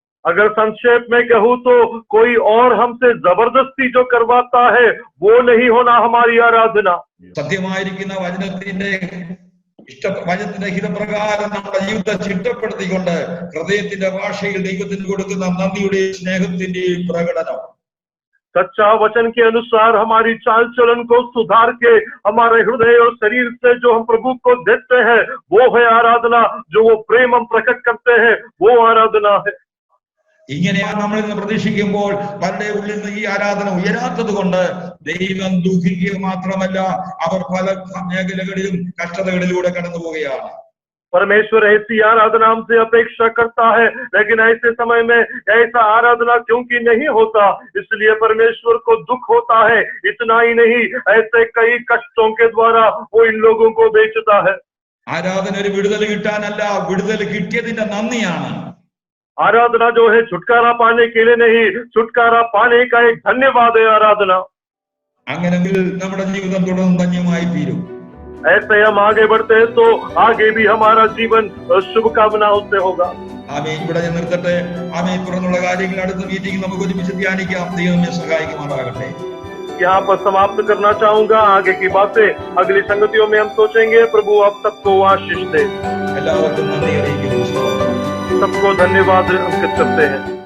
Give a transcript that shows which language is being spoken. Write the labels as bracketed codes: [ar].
[hi] अगर संक्षेप में कहूँ तो कोई और हमसे जबरदस्ती जो करवाता है वो नहीं होना हमारी आराधना। [ml] സത്യമായിരിക്കുന്ന വചനത്തിന്റെ ഹിതപ്രകാരം നമ്മുടെ ജീവിതത്തെ ചിട്ടപ്പെടുത്തിക്കൊണ്ട് ഹൃദയത്തിന്റെ ഭാഷയിൽ ദൈവത്തിന് കൊടുക്കുന്ന നന്ദിയുടെയും സ്നേഹത്തിന്റെയും പ്രകടനം। [hi] सच्चा वचन के अनुसार हमारी चाल चलन को सुधार के हमारे हृदय और शरीर से जो हम प्रभु को देते हैं वो है आराधना। जो वो प्रेम हम प्रकट करते हैं वो आराधना है। [ml] ഇങ്ങനെയാണ് നമ്മൾ ഇന്ന് പ്രതീക്ഷിക്കുമ്പോൾ പലരുടെ ഉള്ളിൽ നിന്ന് ഈ ആരാധന ഉയരാത്തത് കൊണ്ട് ദൈവം ദുഃഖിക്കുക മാത്രമല്ല, അവർ പല മേഖലകളിലും കഷ്ടതകളിലൂടെ കടന്നു പോവുകയാണ്। [hi] परमेश्वर ऐसी आराधना हमसे अपेक्षा करता है, लेकिन ऐसे समय में ऐसा आराधना क्योंकि नहीं होता, इसलिए परमेश्वर को दुख होता है। इतना ही नहीं, ऐसे कई कष्टों के द्वारा वो इन लोगों को बेचता है। [ml] ആരാധന ഒരു വിടുതൽ കിട്ടാനല്ല, വിടുതൽ കിട്ടിയതിന്റെ നന്ദിയാണ്। [hi] आराधना जो है छुटकारा पाने के लिए नहीं, छुटकारा पाने का एक धन्यवाद है आराधना। [ml] അങ്ങനെങ്കിൽ നമ്മുടെ ജീവിതം തുടർന്ന് ധന്യമായി തീരും। [hi] ऐसे हम आगे बढ़ते हैं तो आगे भी हमारा जीवन शुभकामनाओं से होगा। [ml] ആമേൻ. ഇവിടെ ഞാൻ നിർത്തട്ടെ. ആമേൻ. തുടർന്നുള്ള കാര്യങ്ങൾ അടുത്ത മീറ്റിംഗ് നമുക്ക് ഒരുമിച്ച് ധ്യാനിക്കാം. ദൈവമേ സഹായിക്കുമാറാകട്ടെ. [hi] यहाँ पर समाप्त करना चाहूंगा। आगे की बातें अगली संगतियों में हम सोचेंगे। प्रभु आप सबको आशीष दे। [ml] എല്ലാവർക്കും നന്ദി അറിയിക്കുന്നു. [hi] सबको धन्यवाद अंकित करते हैं।